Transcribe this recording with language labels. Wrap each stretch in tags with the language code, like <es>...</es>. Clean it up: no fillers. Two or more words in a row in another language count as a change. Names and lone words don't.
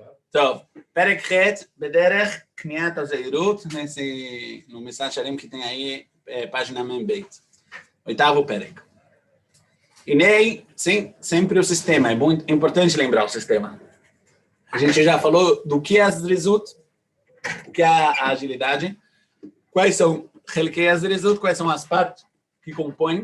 <he>טוב, פרק ח' בדרך קניית הזהירות,</he> <pt>no Message Sharim que tem aí, página membeit. Oitavo pérec. E nem, sim, sempre o sistema, é muito importante lembrar o sistema. A gente já falou do que é a Zrizut, o que é a agilidade, quais são quais são as partes que compõem.</pt>